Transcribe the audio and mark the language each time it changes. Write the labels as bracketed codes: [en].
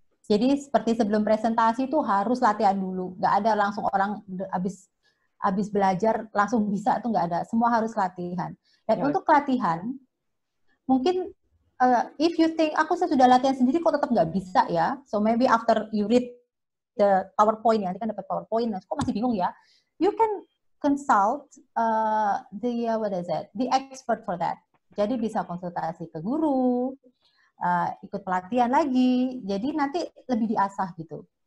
[id] Jadi seperti sebelum presentasi itu harus latihan dulu. Nggak ada langsung orang habis belajar langsung bisa, itu nggak ada. Semua harus latihan. Dan untuk latihan, mungkin [en] if you think, [id] aku sudah latihan sendiri kok tetap nggak bisa ya. [en] So maybe after you read the PowerPoint, [id] nanti kan dapat PowerPoint, kok masih bingung ya? [en] You can consult the expert for that. [id] Jadi bisa konsultasi ke guru, ikut pelatihan lagi, jadi nanti lebih diasah gitu.